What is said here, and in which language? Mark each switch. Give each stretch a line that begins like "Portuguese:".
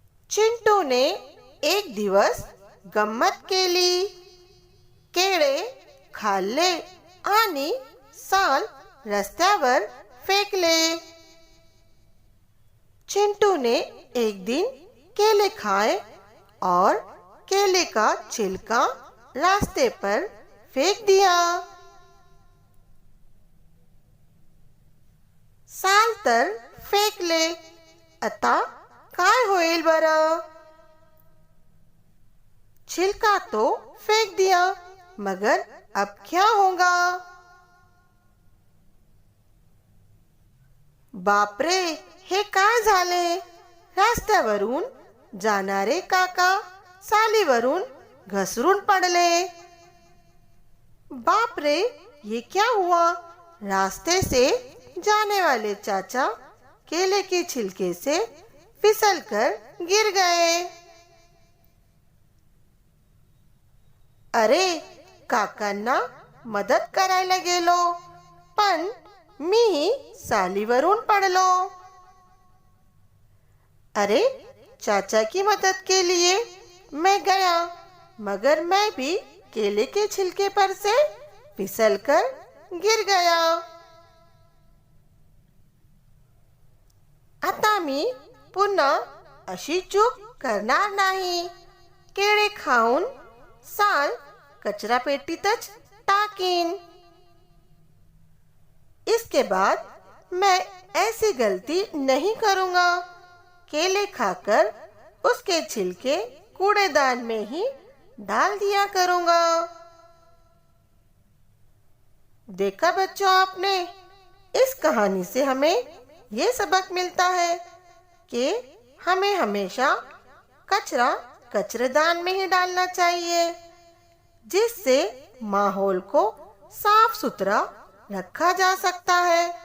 Marathi: चिंटू ने एक दिवस गंमत केली. केळे खाल्ले आणि साल रस्त्यावर फेकले.
Hindi: चिंटू ने एक दिन केले खाए और केले का छिलका रास्ते पर फेक दिया.
Marathi: साल तर फेकले, आता काय होईल बरं?
Hindi: छिलका तो फेंक दिया, मगर अब क्या होगा?
Marathi: बापरे, हे काय झाले? रस्त्यावरून जाणारे काका सालीवरून घसरून पडले.
Hindi: बापरे, ये क्या हुआ? रास्ते से जाने वाले चाचा केले के छिलके से फिसलकर गिर गए.
Marathi: अरे, काकांना मदत करायला गेलो, पण मी सालीवरून पडलो.
Hindi: अरे, चाचा की मदद के लिए मैं गया, मगर मैं भी केले के छिलके पर से फिसलकर गिर गया.
Marathi: आता मी पुन्हा अशी चूक करणार नाही. केळे खाऊन साल कचरा पेटीतच टाकीन.
Hindi: इसके बाद मैं ऐसी गलती नहीं करूँगा. केले खाकर उसके छिलके कूड़ेदान में ही डाल दिया करूँगा. देखा बच्चों आपने, इस कहानी से हमें ये सबक मिलता है कि हमें हमेशा कचरा कचरेदान में ही डालना चाहिए, जिससे माहौल को साफ सुथरा रखा जा सकता है.